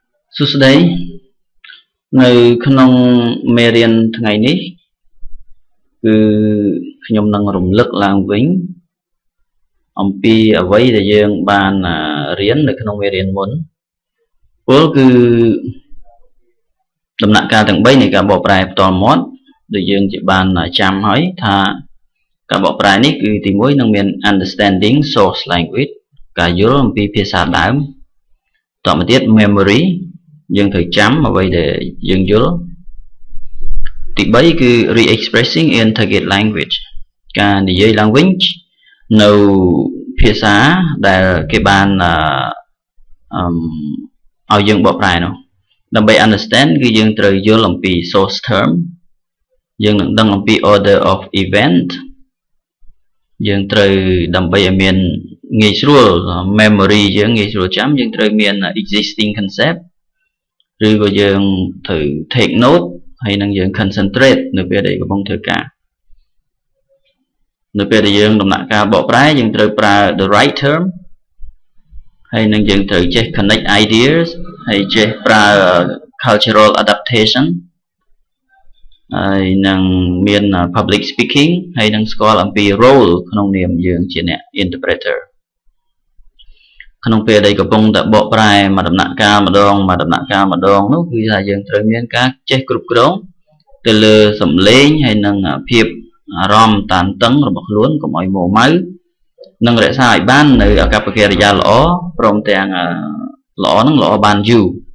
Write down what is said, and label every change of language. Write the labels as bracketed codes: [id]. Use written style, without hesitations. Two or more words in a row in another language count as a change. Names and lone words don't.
[km] សួស្តីនៅក្នុងមេរៀនថ្ងៃនេះគឺខ្ញុំនឹងរំលឹកឡើងវិញអំពីអ្វីដែលយើងបានរៀននៅក្នុងមេរៀនមុនពលគឺ ដំណាក់កាលទាំង3នៃការបកប្រែផ្ទាល់មាត់ដែលយើងជាបានចាំហើយថាការបកប្រែនេះគឺទី1នឹងមាន [en] understanding source language [km] ការយល់អំពីភាសាដើមតទៅទៀត memory យើងត្រូវចាំអ្វីដែលយើងយល់ទី3គឺ [en] re-expressing in target language [km] ការនិយាយឡើងវិញនៅភាសាដែលគេបាន ឲ្យយើងបកប្រែនោះដើម្បី understand គឺយើងត្រូវយល់អំពី [en] source term [km] យើងនឹងដឹងអំពី [en] order of event [km] យើងត្រូវដើម្បីឲ្យមានងាយស្រួល memory យើងងាយស្រួលចាំយើងត្រូវមាន [en] existing concept [km] ឬក៏យើងត្រូវ [en] take note [km] ហើយនឹងយើង concentrate នៅពេលដែលកំពុងធ្វើការ នៅពេលដែលយើងដំណាក់ការបកប្រែយើងត្រូវប្រើ [en] the right term [km] ហើយនឹងយើងត្រូវចេះ [en] connect ideas [km] ហើយចេះប្រើ [en] cultural adaptation [km] ហើយនឹងមាន [en] public speaking [km] ហើយនឹងស្គាល់អំពី role ក្នុងនាមយើងជាអ្នក interpreter ក្នុងពេលដែលកំពុងតែបកប្រែមួយដំណាក់កាលម្ដងនោះគឺថាយើងត្រូវមានការចេះគ្រប់គ្រងទៅលើសំឡេងហើយនឹងភាពអារម្មណ៍តានតឹងរបស់ខ្លួនកុំឲ្យមួម៉ៅនិងរក្សាឲ្យបាននៅអាកប្បកិរិយាល្អព្រមទាំងល្អនឹងល្អបានយូរ